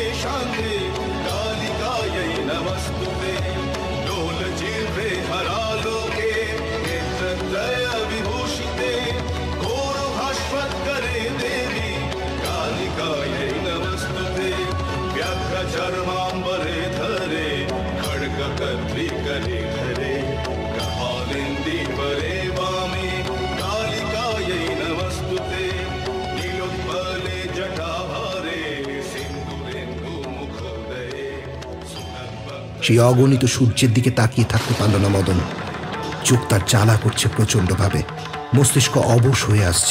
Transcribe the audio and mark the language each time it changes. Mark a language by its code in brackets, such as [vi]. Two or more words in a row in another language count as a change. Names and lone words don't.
[sa] शान्ते कालिकायै नमस्तुते लोलजिह्वे हरालोके नेत्रत्रय विभूषिते घोरभास्वत्करे देवी कालिकायै नमस्तुते व्याघ्रचर्माम्बरे धरे खड्गकर्त्री करे धरे कपालेन्दीवरे वामे [bn] সেই অগণিত সূর্যের দিকে তাকিয়ে থাকতে পারল না মদন। চোখ তার জ্বালা করছে প্রচণ্ডভাবে। মস্তিষ্ক অবশ হয়ে আসছে।